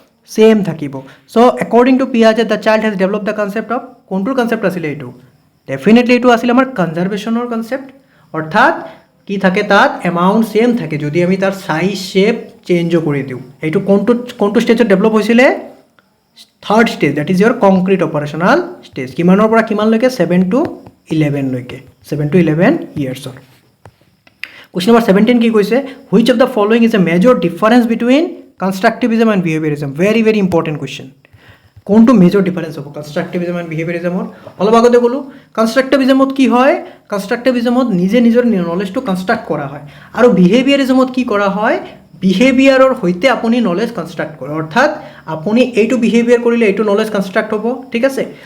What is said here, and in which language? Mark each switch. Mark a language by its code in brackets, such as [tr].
[as] Same থাকিব [en] so' according to Piaget the child has develop the concept of [as] কোনটোৰ concept আছিলে এইটো definitely এইটো আছিলে আমাৰ কনজাৰ্ভেশ্যনৰ কনচেপ্ট অৰ্থাৎ কি থাকে তাত এমাউণ্ট ছেম থাকে যদি আমি তাৰ চাইজ শ্বেপ চেঞ্জো কৰি দিওঁ এইটো কোনটো ষ্টেজত ডেভেলপ হৈছিলে third stage [en] that is your concrete operational stage [as] কিমানৰ পৰা কিমানলৈকে 7 to 11 লৈকে 7 to 11 ইয়াৰ্ছৰ [en] Question number 17 [as] কি কৈছে, [en] which of the following is a major difference between constructivism and behaviorism? Very very important question. [as] কোনটো মেজৰ ডিফাৰেন্স হ'ব কনষ্ট্ৰাকটিভিজম এণ্ড বিহেভিয়াৰিজমৰ? অলপ আগতে ক'লোঁ কনষ্ট্ৰাকটিভিজমত কি হয়, কনষ্ট্ৰাকটিভিজমত নিজে নিজৰ নলেজটো কনষ্ট্ৰাক্ট কৰা হয়, আৰু বিহেভিয়াৰিজমত কি কৰা হয়, বিহেভিয়াৰৰ সৈতে আপুনি নলেজ কনষ্ট্ৰাক্ট কৰে, অৰ্থাৎ আপুনি এইটো বিহেভিয়াৰ কৰিলে এইটো নলেজ কনষ্ট্ৰাক্ট হ'ব, ঠিক আছে।